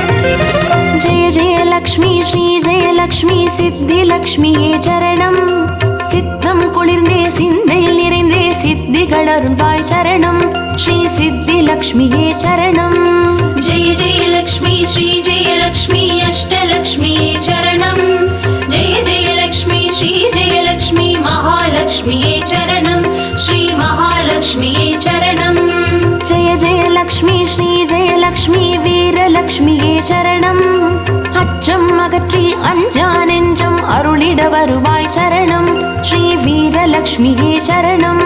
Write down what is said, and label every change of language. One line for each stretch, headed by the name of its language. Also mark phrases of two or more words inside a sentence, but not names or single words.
Tamil: லக்ஷ்மி ஸ்ரீ ஜெயலக்ஷ்மி சித்திலக்ஷ்மியே சரணம். குளிர்ந்தே சிந்தையில் நிறைந்தே சித்திகள் அருள்வாய் சரணம் ஸ்ரீ சித்தி லக்ஷ்மியே சரணம்.
Sanskrit: जय जय लक्ष्मी श्री जय लक्ष्मी अष्टलक्ष्मी चरणं जय जय लक्ष्मी श्री जय लक्ष्मी महालक्ष्मी चरणं श्री महालक्ष्मी चरणं. जय जय लक्ष्मी श्री जय लक्ष्मी
Tamil: வீரலக்ஷ்மியே சரணம். அச்சம் அகற்றி அஞ்சா நெஞ்சம் அருளிட வருவாய் சரணம் ஸ்ரீ வீரலக்ஷ்மியே சரணம்.